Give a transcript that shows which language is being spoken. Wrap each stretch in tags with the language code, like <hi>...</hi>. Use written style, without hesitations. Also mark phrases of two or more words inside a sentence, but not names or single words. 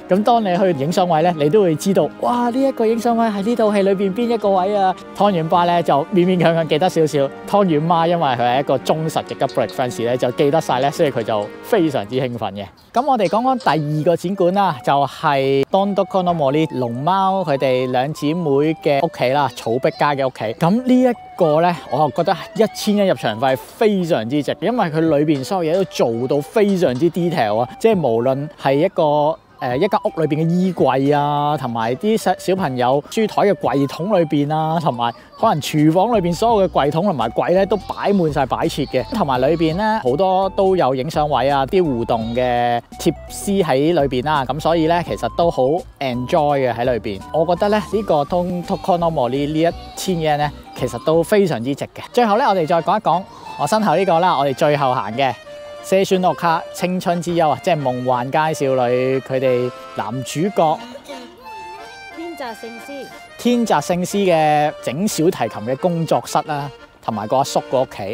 <yue>咁當你去影相位咧，你都會知道，哇！呢一個影相位喺呢套戲裏邊邊一個位啊。湯圓爸咧就勉勉強強記得少少，湯圓媽因為佢係一個忠實嘅吉卜力 fans 咧，就記得晒咧，所以佢就非常之興奮嘅。咁我哋講講第2個展館啦，就係どんどこの森龍貓佢哋2姊妹嘅屋企啦，草壁家嘅屋企。咁呢一個咧，我又覺得1000入場費非常之值，因為佢裏邊所有嘢都做到非常之 detail 啊，即係無論係一間屋裏邊嘅衣櫃啊，同埋啲小朋友書台嘅櫃桶裏邊啊，同埋可能廚房裏邊所有嘅櫃桶同埋櫃咧都擺滿晒擺設嘅，同埋裏邊咧好多都有影相位啊，啲互動嘅貼絲喺裏邊啦，咁所以咧其實都好 enjoy 嘅喺裏邊。我覺得咧呢個どんどこの森呢1000 yen咧，其實都非常之值嘅。最後咧，我哋再講一講我身後呢個啦，我哋最後行嘅青春の丘青春之丘啊，即係夢幻街少女佢哋男主角天澤聖司天澤聖司嘅整小提琴嘅工作室啦，同埋個阿叔個屋企。</yue>